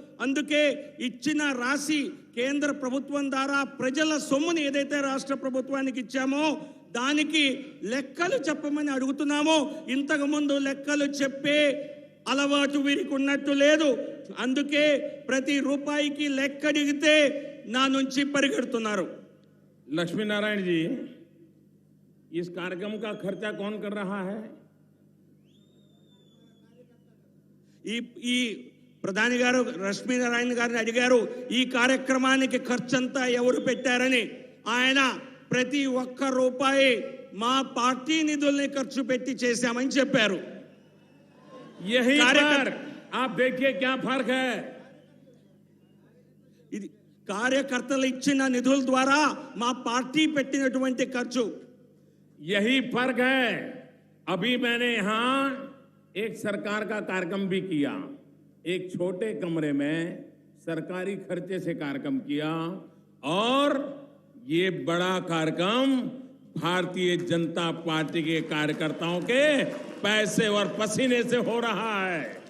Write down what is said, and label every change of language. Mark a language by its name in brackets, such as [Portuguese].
[Telugu] అందుకే ఇచ్చిన రాశి కేంద్ర ప్రభుత్వం ద్వారా ప్రజల సొమ్ముని ఏదైతే రాష్ట్ర ప్రభుత్వానికి ఇచ్చామో దానికి లెక్కలు చెప్పమని అడుగుతున్నామో. ఇంతకు ముందు లెక్కలు చెప్పే అలవాటు వీరికి ఉన్నట్టు లేదు. అందుకే ప్రతి రూపాయికి లెక్క అడిగితే నా నుంచి పరిగెడుతున్నారు. [Hindi] लक्ष्मी नारायण जी, इस कार्यक्रम का खर्चा कौन कर रहा है? [Telugu] ఈ ప్రధాని గారు లక్ష్మీనారాయణ గారిని అడిగారు, ఈ కార్యక్రమానికి ఖర్చంతా ఎవరు పెట్టారని. ఆయన ప్రతి ఒక్క రూపాయి మా పార్టీ నిధుల్ని ఖర్చు పెట్టి చేశామని చెప్పారు. [Hindi] यही पर आप देखिए क्या फर्क है. [Telugu] ఇది కార్యకర్తలు ఇచ్చిన నిధుల ద్వారా మా పార్టీ పెట్టినటువంటి ఖర్చు. [Hindi] यही फर्क है. अभी मैंने यहां एक सरकार का कार्यक्रम भी किया, एक छोटे कमरे में सरकारी खर्चे से कार्यक्रम किया, और ये बड़ा कार्यक्रम भारतीय जनता पार्टी के कार्यकर्ताओं के पैसे और पसीने से हो रहा है.